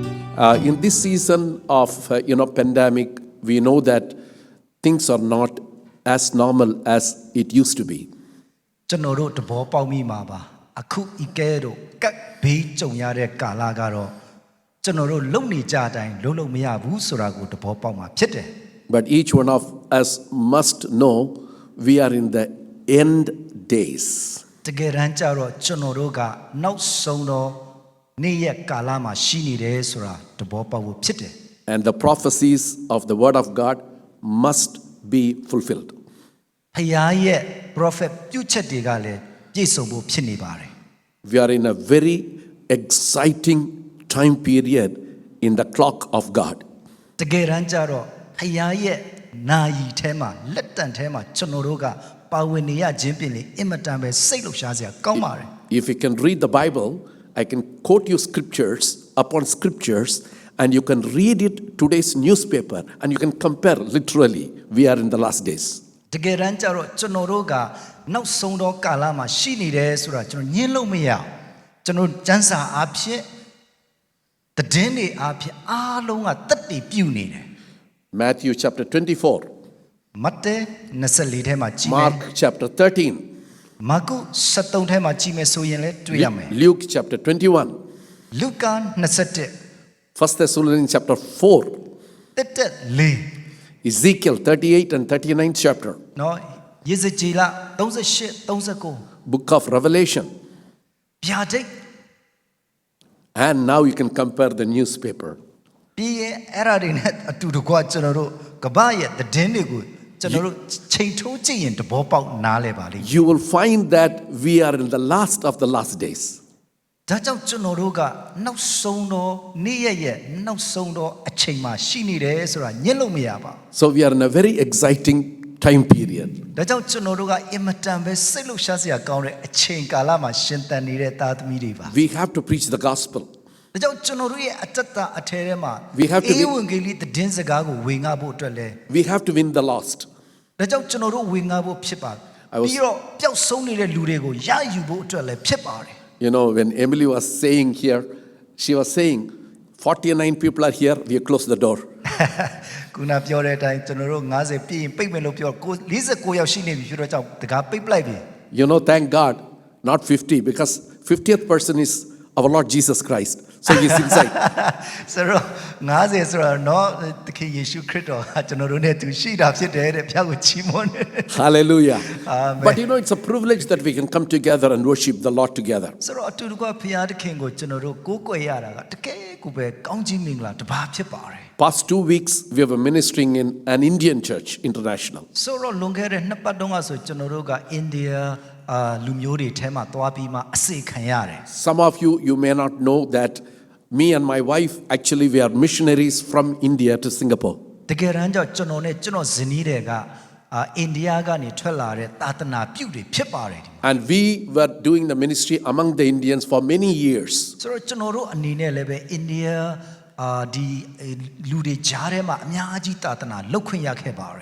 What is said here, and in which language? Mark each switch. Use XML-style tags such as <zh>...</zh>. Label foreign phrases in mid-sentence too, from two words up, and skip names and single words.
<en>In this season of pandemic, we know that things are not as normal as it used to be.</en> <my>ကျွန်တော်တို့တဘောပေါက်မိမှာပါအခုဤကဲတော့ကပ်ဘေးကြုံရတဲ့ကာလကတော့ကျွန်တော်တို့လုံနေကြတိုင်းလုံးမရဘူးဆိုတာကိုတဘောပေါက်မှာဖြစ်တယ်</my> <en>But each one of us must know we are in the end days.</en> <my>တကယ်တမ်းကျတော့ကျွန်တော်တို့ကနောက်ဆုံးတော့နေ့ရက်ကာလမှာရှိနေတယ်ဆိုတာတဘောပေါက်ဖို့ဖြစ်တယ်</my> <en>And the prophecies of the word of God must be fulfilled.</en> <my>ဖခင်ရဲ့ prophet ပြုချက်တွေကလည်းပြည့်စုံဖို့ဖြစ်နေပါတယ်</my> <en>We are in a very exciting time period in the clock of God.</en> <my>တကယ်တမ်းကျတော့ဖခင်ရဲ့နာယီထဲမှာလက်တန်ထဲမှာကျွန်တော်တို့ကပါဝင်နေရခြင်းပြင်လေအင်မတန်ပဲစိတ်လှုပ်ရှားစရာကောင်းပါတယ်</my> <en>If you can read the Bible, I can quote you scriptures upon scriptures, and you can read it today's newspaper, and you can compare literally. We are in the last days.</en> <my>တကယ်တမ်းကျတော့ကျွန်တော်တို့ကနောက်ဆုံးသောကာလမှာရှိနေတယ်ဆိုတာကျွန်တော်ညှင်းလို့မရကျွန်တော်ကျမ်းစာအားဖြင့်တည်င်းတွေအားဖြင့်အားလုံးကတက်တည်ပြုနေတယ်</my> <en>Matthew chapter 24,</en> <my>မဿဲ24ထဲမှာကြည့်မယ်</my> <en>Mark chapter 13,</en> <my>မာကု73ထဲမှာကြည့်မယ်ဆိုရင်လည်းတွေ့ရမယ်</my> <en>Luke chapter 21,</en> <my>လူကာ21</my> <en>1 Thessalonians chapter 4,</en> <my>တက်4</my> <en>Ezekiel 38 and 39th chapter,</en> <my>နော်ယေဇကျေလ38 39</my> <en>book of Revelation.</en> <my>ဗျာဒိတ်</my> <en>And now you can compare the newspaper.</en> <my>ပြီးရင်အဲ့ဒါတွေနဲ့အတူတကွကျွန်တော်တို့ကမ္ဘာရဲ့တည်င်းတွေကိုကျွန်တော်တို့ချိန်ထိုးကြည့်ရင်တဘောပေါက်နားလဲပါလိမ့်</my> <en>You will find that we are in the last of the last days.</en> <my>ဒါကြောင့်ကျွန်တော်တို့ကနောက်ဆုံးတော့နေ့ရက်ရဲ့နောက်ဆုံးတော့အချိန်မှာရှိနေတယ်ဆိုတာညှင်းလို့မရပါဘူး</my> <en>So we are in a very exciting time period.</en> <my>ဒါကြောင့်ကျွန်တော်တို့ကအင်မတန်ပဲစိတ်လှုပ်ရှားစရာကောင်းတဲ့အချိန်ကာလမှာရှင်သန်နေတဲ့သားသမီးတွေပါ</my> <en>We have to preach the gospel.</en> <my>ဒါကြောင့်ကျွန်တော်တို့ရဲ့အတ္တအထဲထဲမှာ</my> <en>We have to be-</en> <my>ဧဝံဂေလိသတင်းစကားကိုဝေငှဖို့အတွက်လဲ</my> <en>We have to win the lost.</en> <my>ဒါကြောင့်ကျွန်တော်တို့ဝေငှဖို့ဖြစ်ပါတယ်</my> <en>I was-</en> <my>ပြီးတော့ပျောက်ဆုံးနေတဲ့လူတွေကိုရယူဖို့အတွက်လဲဖြစ်ပါတယ်</my> <en>You know, when Emily was saying here, she was saying, 49 people are here, we close the door.</en> <my>ခုနပြောတဲ့အတိုင်းကျွန်တော်တို့90ပြည့်ရင်ပိတ်မယ်လို့ပြော49ယောက်ရှိနေပြီဖြစ်တော့ကြောင့်တကားပိတ်ပလိုက်ပြီ</my> <en>You know, thank God, not 50, because 50th person is our Lord Jesus Christ. So he's inside.</en> <my>ဆိုတော့90ဆိုတော့เนาะသခင်ယေရှုခရစ်တော်ကကျွန်တော်တို့နဲ့သူရှိတာဖြစ်တယ်တဲ့ဖျားကိုချီးမွမ်းတယ်</my> <en>Hallelujah. Amen. But you know, it's a privilege that we can come together and worship the Lord together.</en> <my>ဆိုတော့အတူတကွဖျားသခင်ကိုကျွန်တော်တို့ကိုးကွယ်ရတာကတကယ်ကိုပဲကောင်းကြီးမင်္ဂလာတစ်ပါးဖြစ်ပါတယ်</my> <en>Past 2 weeks, we were ministering in an Indian church, international.</en> <my>ဆိုတော့လွန်ခဲ့တဲ့2ပတ်တုန်းကဆိုကျွန်တော်တို့ကအိန္ဒိယလူမျိုးတွေထဲမှာသွားပြီးမှအစေခံရတယ်</my> <en>Some of you may not know that me and my wife, actually, we are missionaries from India to Singapore.</en> <my>တကယ်တမ်းကျကျွန်တော်နဲ့ကျွန်တော်ဇနီးတွေကအိန္ဒိယကနေထွက်လာတဲ့သာသနာပြုတွေဖြစ်ပါတယ်</my> <en>And we were doing the ministry among the Indians for many years.</en> <my>ဆိုတော့ကျွန်တော်တို့အနေနဲ့လည်းပဲအိန္ဒိယဒီလူတွေကြားထဲမှာအများကြီးသာသနာလုပ်ခွင့်ရခဲ့ပါတယ်</my>